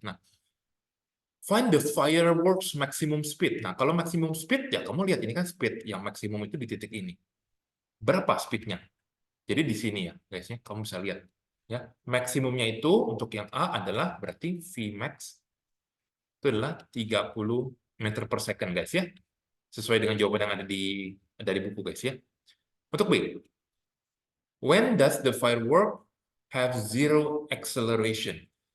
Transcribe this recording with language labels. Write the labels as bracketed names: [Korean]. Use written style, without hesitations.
[English] Nah, find the fireworks maximum speed. [Indonesian] Nah, kalau maximum speed, ya kamu lihat ini kan speed yang maksimum itu di titik ini. Berapa speednya? Jadi di sini ya, guys. Ya, kamu bisa lihat. Ya, maksimumnya itu untuk yang A adalah berarti Vmax itu adalah 30 meter per second, guys. Ya, sesuai dengan jawaban yang ada dari buku, guys. Ya. Untuk B, [English] when does the firework have zero acceleration?